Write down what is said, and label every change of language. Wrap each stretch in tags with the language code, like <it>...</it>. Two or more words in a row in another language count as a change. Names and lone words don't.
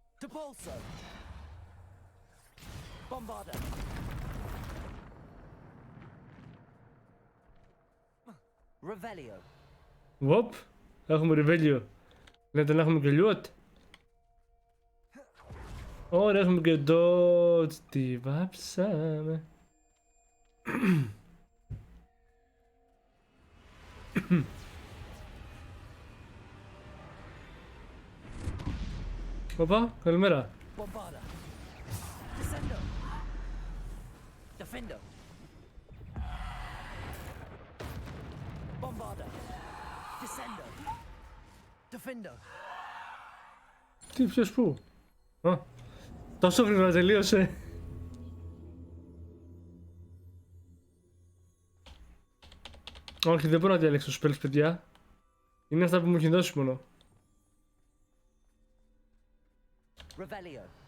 <la>Depulso. Bombarda. Revelio.</la> <el>Οπ, έχουμε ρεβέλιο. Λέτε να έχουμε και λιότ. Ωραία, έχουμε και dodge. Τι βάψαμε. Οπα, καλημέρα.</el> <la>Bombarda. Descendo. Defendo. Bombarda. Descendo. Defendo.</la> <el>Τι, ποιος πού? Α, τόσο γρήγορα τελείωσε. Όχι, δεν μπορώ να διαλέξω spells, παιδιά. Είναι αυτά που μου έχει δώσει μόνο.</el> <la>Revelio.</la>